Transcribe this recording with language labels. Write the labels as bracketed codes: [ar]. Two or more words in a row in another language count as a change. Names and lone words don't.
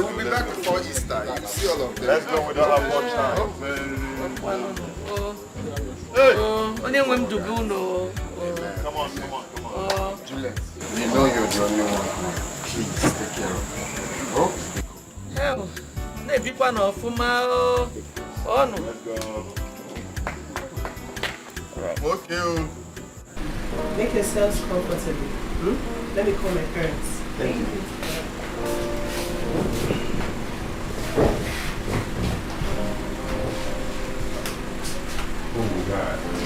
[en] We'll be back before Easter. You see all of them. Let's go. We don't have much time. Come on. Juliet, you know you're the only one. Please take care of me. Oh? Bikwa no fuma oh no. Okay. Make yourselves comfortable. Let me call my parents. Thank you. Oh God.